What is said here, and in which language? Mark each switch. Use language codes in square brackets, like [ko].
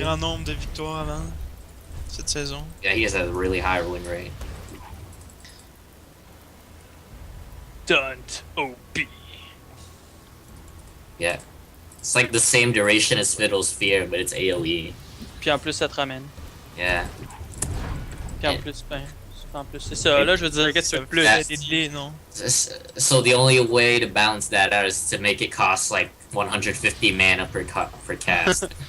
[fr] grand nombre de victoires avant cette saison. [en] Yeah, he has a really high win rate. Don't OP. Yeah. It's like the same duration as Fiddle's Fear, but it's AoE. [fr] Puis en plus, ça te ramène. [en] Yeah. [fr] Puis en plus, ben. En plus, c'est ça. Là, je veux dire, qu'est-ce que tu veux plus? [en] Yeah. [fr] Des délais, non. [en] So the only way to balance that out is to make it cost like 150 mana per cast.